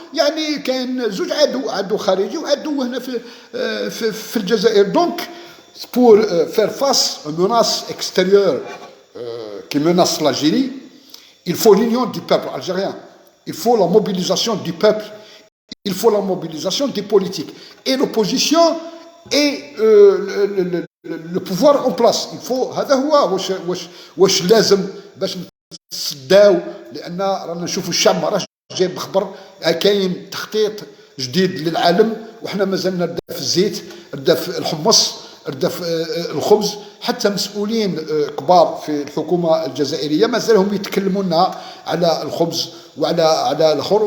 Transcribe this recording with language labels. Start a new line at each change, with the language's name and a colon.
Arabic: يعني كاين زوج عدو خارجي وعدو هنا في الجزائر.
French: دونك pour faire face aux menaces extérieures qui menacent l'Algérie, il faut l'union du peuple algérien, il faut la mobilisation du peuple, il faut la mobilisation des politiques et l'opposition et le pouvoir en place.
Arabic: Il faut هذا هو واش لازم باش نصداو، لان رانا نشوفوا الشعب ما راهش جايب خبر، كاين تخطيط جديد للعالم وحنا مازلنا ردا في الزيت، ردا في الحمص، ردا في الخبز. حتى مسؤولين كبار في الحكومه الجزائريه مازالهم يتكلموا لنا على الخبز وعلى الاخر.